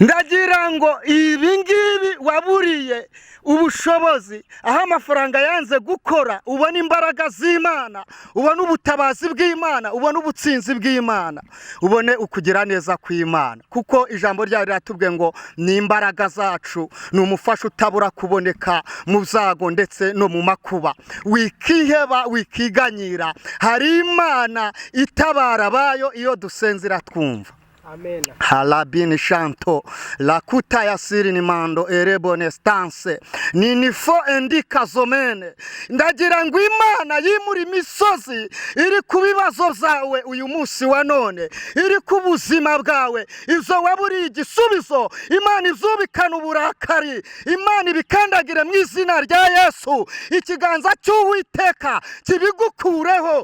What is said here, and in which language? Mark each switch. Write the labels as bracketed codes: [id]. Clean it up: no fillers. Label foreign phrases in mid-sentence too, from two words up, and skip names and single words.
[rw] ndagira ngo ibi ngibi waburiye ubushobozi aho amafaranga yanze gukora, ubona imbaraga z'Imana, ubona ubutabazi bw'Imana, ubona ubutsinzi bw'Imana, ubone ukugira neza kw'Imana, kuko ijambo ryayo riratubwiye ngo ni imbaraga zacu, ni umufasha utabura kuboneka mu byago ndetse no mu makuba. Wikiheba, wikiganyira, hari Imana itabara abayo iyo dusenze iratwumva. Amen. Halabini shanto la kuta ya siri ni mando erebone stanse ni nifo endika zomene. Ndagira ngo Imana yimura imisozi iri ku bibazo byawe uyu munsi wa none, iri ku buzima bwawe, izo waburiye igisubizo Imana izubikana uburakari, Imana ibikandagire mu izina rya Yesu, ikiganza cy'Uwiteka kibigukureho.